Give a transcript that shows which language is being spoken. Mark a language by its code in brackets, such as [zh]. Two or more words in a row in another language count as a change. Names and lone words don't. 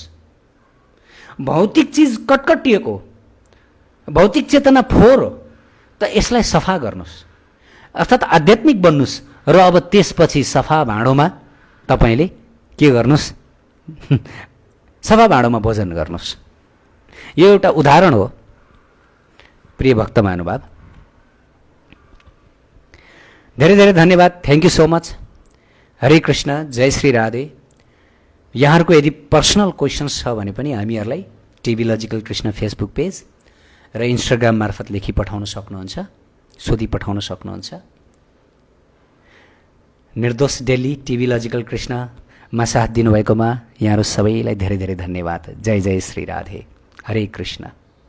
[ne] भौतिक चिज कटकटिएको, भौतिक चेतना फोहोर हो, त यसलाई सफा गर्नुहोस्, अर्थात् आध्यात्मिक बन्नुहोस् र अब त्यसपछि सफा भाँडोमा तपाईँले के गर्नुहोस् सफा भाँडोमा भोजन गर्नुहोस्। यो एउटा उदाहरण हो प्रिय भक्त महानुभाव। धेरै धेरै धन्यवाद, [en] thank you so much. [ne] हरे कृष्ण, जय श्री राधे। यहाँहरूको यदि [en] personal questions [ne] छ भने पनि हामीहरूलाई टिभी लजिकल कृष्ण [en] Facebook page [ne] र इन्स्टाग्राम मार्फत लेखी पठाउन सक्नुहुन्छ, सोधी पठाउन सक्नुहुन्छ। निर्दोष डेली टिभी लजिकल कृष्णमा साथ दिनुभएकोमा यहाँहरू सबैलाई धेरै धेरै धन्यवाद। जय जय श्री राधे। हरे कृष्ण।